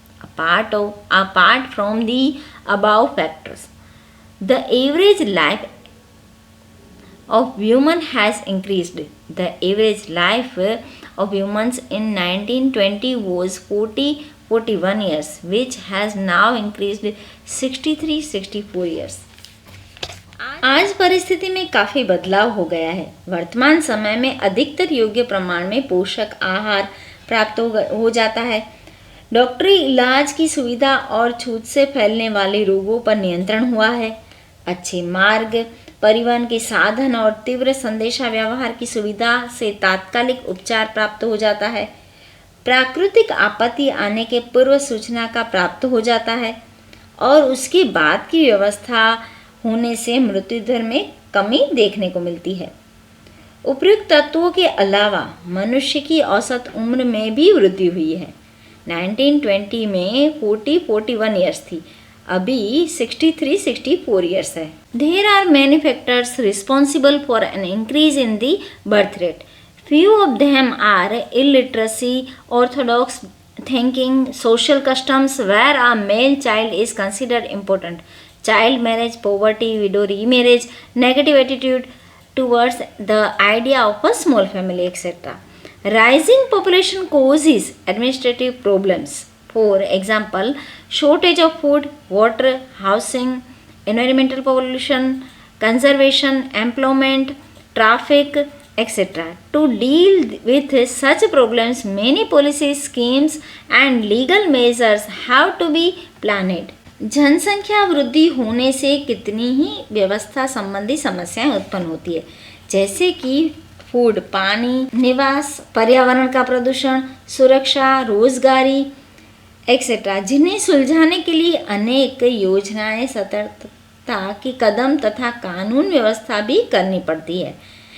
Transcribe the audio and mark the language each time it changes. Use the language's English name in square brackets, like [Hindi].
[English] Apart from the above factors, the average life of women has increased. The average life of humans in 1920 was 41 years, which has now increased 63-64 years. [Hindi] आज परिस्थिति में काफ़ी बदलाव हो गया है। वर्तमान समय में अधिकतर योग्य प्रमाण में पोषक आहार प्राप्त हो जाता है। डॉक्टरी इलाज की सुविधा और छूत से फैलने वाले रोगों पर नियंत्रण हुआ है। अच्छे मार्ग, परिवहन के साधन और तीव्र संदेशा व्यवहार की सुविधा से तात्कालिक उपचार प्राप्त हो जाता है। प्राकृतिक आपत्ति आने के पूर्व सूचना का प्राप्त हो जाता है और उसके बाद की व्यवस्था होने से मृत्यु दर में कमी देखने को मिलती है। उपयुक्त तत्वों के अलावा मनुष्य की औसत उम्र में भी वृद्धि हुई है। 1920 में 41 ईयर्स थी, अभी 63-64 ईयर्स है। [English] There are many factors responsible for an increase in the birth rate. Few of them are illiteracy, orthodox thinking, social customs where a male child is considered important, child marriage, poverty, widow remarriage, negative attitude towards the idea of a small family, etc. Rising population causes administrative problems. For example, shortage of food, water, housing, environmental pollution, conservation, employment, traffic, etc. To deal with such problems, many policy schemes and legal measures have to be planned. [Hindi] जनसंख्या वृद्धि होने से कितनी ही व्यवस्था संबंधी समस्याएं उत्पन्न होती है, जैसे कि फूड, पानी, निवास, पर्यावरण का प्रदूषण, सुरक्षा, रोजगारी एक्सेट्रा, जिन्हें सुलझाने के लिए अनेक योजनाएं, सतर्कता की कदम तथा कानून व्यवस्था भी करनी पड़ती है।